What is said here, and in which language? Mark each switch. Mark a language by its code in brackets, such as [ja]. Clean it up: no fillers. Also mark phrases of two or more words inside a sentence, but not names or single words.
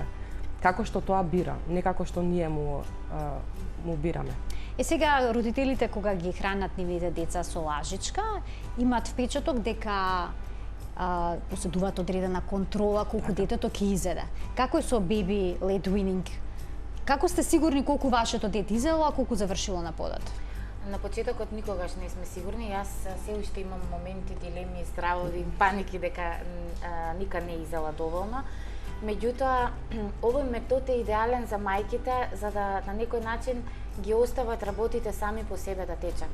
[mk] Како што тоа бира, не како што ние му бираме. Сега родителите кога ги хранат нивните деца со лажичка, имаат впечаток дека поседуваат одредена контрола колку детето ќе изеде. Како е со [en] baby led weaning? [mk] Како сте сигурни колку вашето дете изело, а колку завршило на подот? На почетокот никогаш не сме сигурни. Јас се уште имам моменти, дилеми, стравови, паники дека никад не изела доволно. Меѓутоа, овој метод е идеален за мајките за да на некој начин ги остават работите сами по себе да течат.